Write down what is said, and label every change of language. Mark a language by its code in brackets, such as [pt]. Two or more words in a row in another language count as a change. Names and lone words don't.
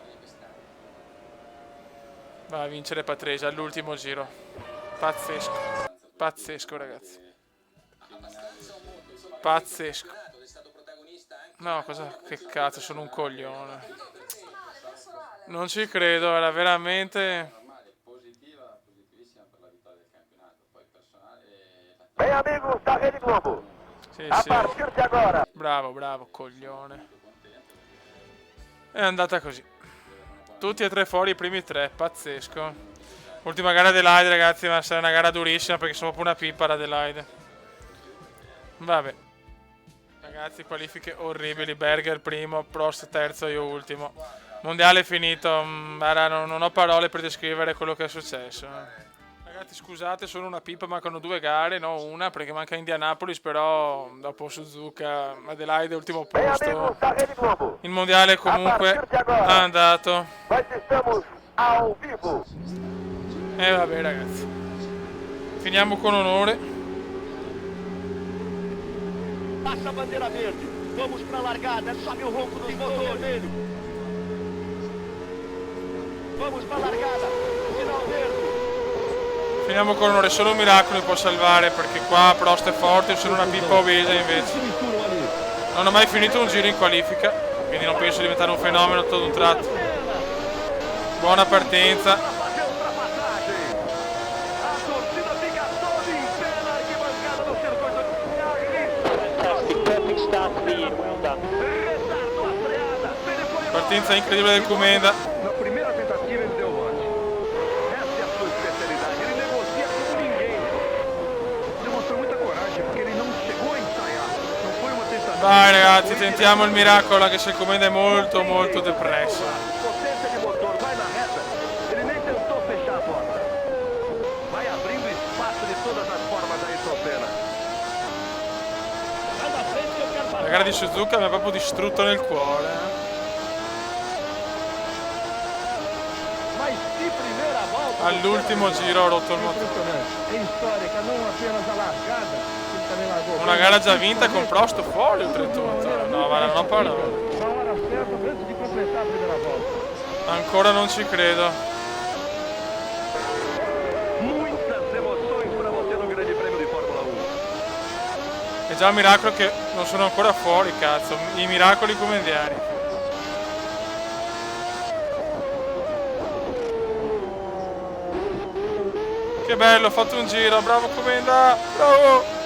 [it] Va a vincere Patrese all'ultimo giro. Pazzesco. Pazzesco, ragazzi. Pazzesco. No, cosa? Che cazzo, sono un coglione. Non ci credo, era veramente... [pt] Bem, amigos da Rede Globo, [it] Sì, [pt] a [it] sì. [pt] partir de agora. [it] Bravo, bravo, coglione. È andata così. Tutti e tre fuori, i primi tre, pazzesco. Ultima gara Adelaide, ragazzi, ma sarà una gara durissima perché sono proprio una pippa la Adelaide. Vabbè. Ragazzi, qualifiche orribili. Berger primo, Prost terzo, io ultimo. Mondiale finito. Non ho parole per descrivere quello che è successo. Ragazzi, scusate, sono una pippa, mancano due gare, no una, perché manca Indianapolis, però dopo Suzuka, Adelaide, ultimo [pt] Bem, [it] posto. [pt] amigos da Rede Globo, [it] Il mondiale comunque è andato. [pt] nós estamos ao vivo. [it] E vabbè, ragazzi. Finiamo con onore. [pt] Passa a bandeira verde. Vamos para a largada. Sobe o ronco dos motores. Vamos para a largada. Final verde. [it] Finiamo con onore, solo un miracolo mi può salvare perché qua Prost è forte, sono una pippa obesa invece. Non ho mai finito un giro in qualifica, quindi non penso di diventare un fenomeno tutto d'un tratto. Buona partenza. [pt] Fazer ultrapassagem. A torcida fica toda em pé na arquibancada do circuito. [en] Fantastic, perfect start for you, well done. [pt] Retardo a freada. Ele foi [it] Partenza incredibile del Comenda. [pt] Na primeira tentativa ele deu bote. Essa é a sua especialidade. Ele negocia como ninguém. Demonstrou muita coragem porque ele não chegou a ensaiar. Não foi uma tentativa. [it] Vai ragazzi, tentiamo il miracolo anche se il Comenda è molto molto depresso. [pt] Potência de motor, vai na reta. Ele nem tentou fechar a porta. Vai abrindo espaço de todas as formas aí, Senna. Vai na frente que eu quero [it] La gara di Suzuka mi ha proprio distrutto nel cuore. [pt] Mas que primeira volta! [it] All'ultimo giro ho rotto il motore. [pt] Impressionante. É histórica, não apenas a largada, ele também largou. [it] Una gara già vinta con Prost fuori oltretutto. No, ma non ho parole. [pt] Na hora certa, antes de completar a primeira volta. [it] Ancora non ci credo. [pt] Muitas emoções para você no Grande Prêmio di Fórmula 1. [it] È già un miracolo che non sono ancora fuori, cazzo. I miracoli comendiani. Che bello, ho fatto un giro, bravo Comenda, bravo!